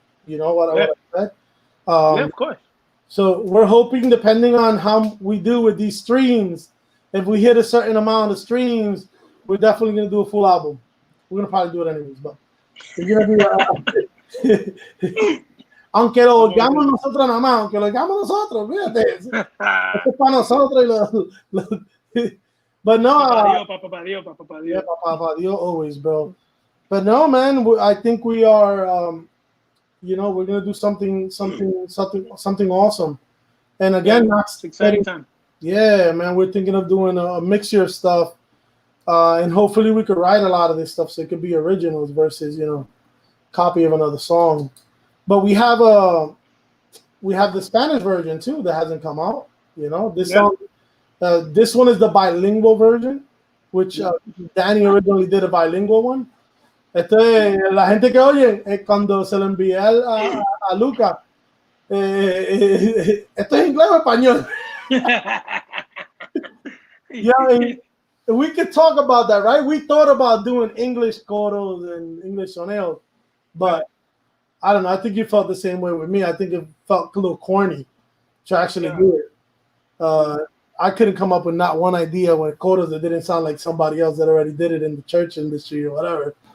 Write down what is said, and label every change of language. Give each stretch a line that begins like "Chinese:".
English: You know what I said? Yeah, of course. So we're hoping, depending on how we do with these streams, if we hit a certain amount of streams, we're definitely going to do a full album. We're going to probably do it anyways, but we're going to be...
Spanish: Aunque lo oigamos nosotros nada más, aunque lo oigamos nosotros, fíjate. Esto es para nosotros.
English: But no.
Spanish: Papa Dios.
English: Yeah, Papa Dios always, bro. But no, man, I think we are, we're going to do something awesome. And again, it's exciting time. Yeah, man, we're thinking of doing a mixture of stuff. And hopefully we could write a lot of this stuff so it could be originals versus, copy of another song. But we have the Spanish version too that hasn't come out. This song, this one is the bilingual version, which Danny originally did a bilingual one.
Spanish: La gente que oye cuando se lo envié a Luca, esto es inglés o español.
English: Yeah, we could talk about that, right? We thought about doing English coros and English soneos, but I don't know. I think you felt the same way with me. I think it felt a little corny to actually do it. I couldn't come up with not one idea with coros that didn't sound like somebody else that already did it in the church industry or whatever.